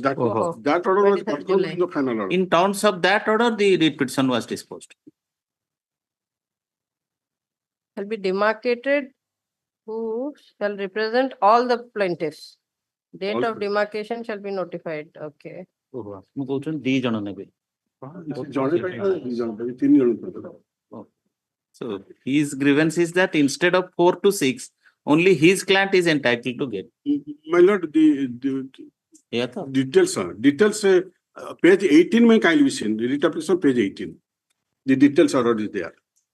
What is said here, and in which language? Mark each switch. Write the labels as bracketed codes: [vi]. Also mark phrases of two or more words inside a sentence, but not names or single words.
[en] Oh. that order was 23rd not come July. in the final order. In terms of that order, the writ petition was disposed. Shall be demarcated who shall represent all the plaintiffs. Date All of demarcation shall be notified. Okay. [or] ମୁଁ କହୁଛନ୍ତି 2 ଜଣ ନେବେ. ଜଣେ ପାଇଁ ନା ଦି ଜଣ ପାଇଁ, 3 ଜଣ। [en] So his grievance is that instead of 4 to 6, only his client is entitled to get. My lord, the Yeah, तो? details page 18 में kindly be seen. Writ application page 18. The details order is there.